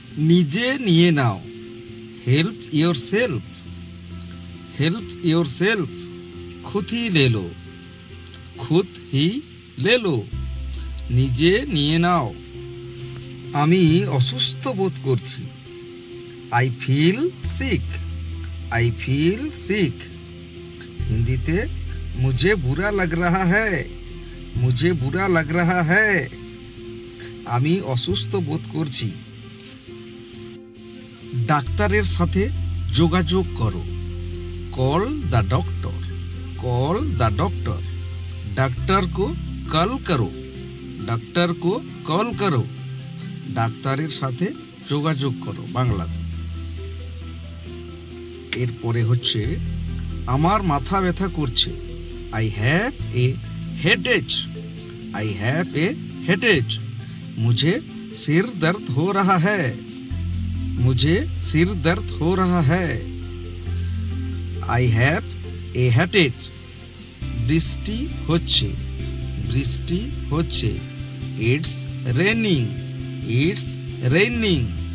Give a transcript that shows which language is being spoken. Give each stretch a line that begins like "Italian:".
Bangla: নিজে নিয়ে নাও
English: help yourself, help yourself
Hindi: खुद ही ले लो, खुद ही ले लो।
Bangla: নিজে নিয়ে নাও। আমি অসুস্থ বোধ করছি,
English: I feel sick, I feel sick.
Bangla: হিন্দিতে
Hindi: मुझे बुरा लग रहा है, मुझे बुरा लग रहा है।
Bangla: আমি অসুস্থ বোধ করছি। ডাক্তারের সাথে যোগাযোগ করো,
English: Call the doctor, call the doctor.
Hindi: Doctor को कॉल करो, डॉक्टर को कॉल करो।
Bangla: ডাক্তারের সাথে যোগাযোগ করো বাংলাতে। এরপরে হচ্ছে আমার মাথা ব্যথা করছে,
English: I have a headache, I have a headache.
Hindi: मुझे सिर दर्द हो रहा है, मुझे सिर दर्द हो रहा है।
English: I have a headache.
Bangla: বৃষ্টি হচ্ছে, বৃষ্টি হচ্ছে।
English: It's raining, it's raining.